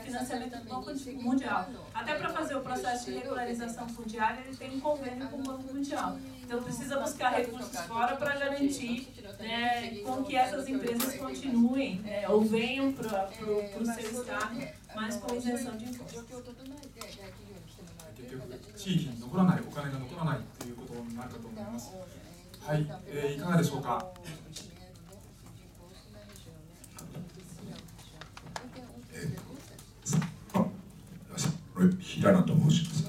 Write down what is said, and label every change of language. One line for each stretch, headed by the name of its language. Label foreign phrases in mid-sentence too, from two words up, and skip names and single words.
Portuguese: Financiamento do Banco Mundial. Até para fazer o processo de regularização fundiária, ele tem um convênio com o Banco Mundial. Então precisa buscar recursos fora para garantir, né, com que essas empresas continuem, ou venham para o seu estado, mas com isenção de impostos.
Japanese: 結局地域に残らないお金が残らないということになるかと思います。はい、いかがでしょうか。平野と申します。